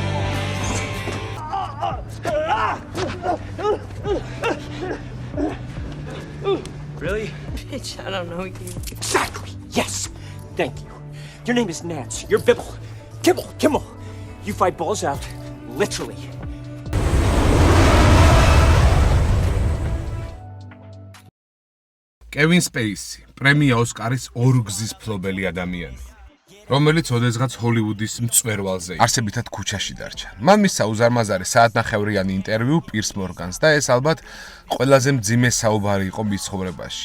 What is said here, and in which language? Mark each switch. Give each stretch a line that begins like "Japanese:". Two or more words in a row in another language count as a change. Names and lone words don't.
English: Really? Bitch, I don't know you. Exactly. Yes. Thank you. Your name is Nance. You're Bibble. Kimmel. You fight balls out, literally.
Georgian: კევინ სპეისი, პრემია ოსკარის ორგზის ფლობელი ადამიანი, რომელიც ოდესღაც ჰოლივუდის მწვერვალზე არსებითად ქუჩაში დარჩა. მან მისცა უზარმაზარი საათნახევრიანი ინტერვიუ პირს მორგანს და ეს ალბათ ყველაზე მძიმე საუბარი იყო მის ცხოვრებაში.